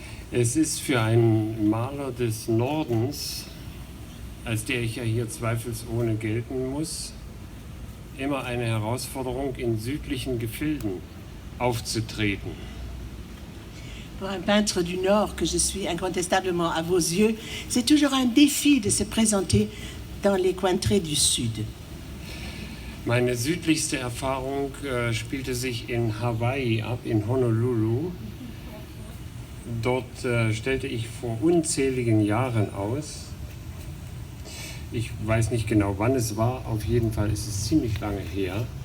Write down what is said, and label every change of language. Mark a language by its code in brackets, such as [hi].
[de] Es ist für einen Maler des Nordens, als der ich ja hier zweifelsohne gelten muss, immer eine Herausforderung, in südlichen Gefilden aufzutreten. [fr] pour un peintre du Nord, que je suis incontestablement à vos yeux, c'est toujours un défi de se présenter dans les contrées du Sud. [de] Meine südlichste Erfahrung spielte sich in Hawaii ab, in Honolulu. Dort stellte ich vor unzähligen Jahren aus. Ich weiß nicht genau, wann es war, auf jeden Fall ist es ziemlich lange her.